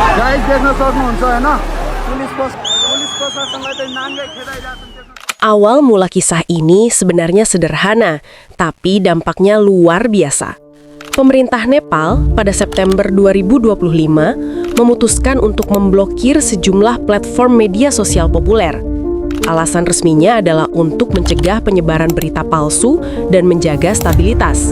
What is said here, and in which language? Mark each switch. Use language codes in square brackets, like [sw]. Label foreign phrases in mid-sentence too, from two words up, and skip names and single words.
[ne] लाइभ देख्न सक्नुहुन्छ हैन पुलिस प्रशासनलाई चाहिँ नाङ्गै खेदाइरहेछन्। [id] Awal mula kisah ini sebenarnya sederhana, tapi dampaknya luar biasa. Pemerintah Nepal pada September 2025 memutuskan untuk memblokir sejumlah platform media sosial populer. Alasan resminya adalah untuk mencegah penyebaran berita palsu dan menjaga stabilitas.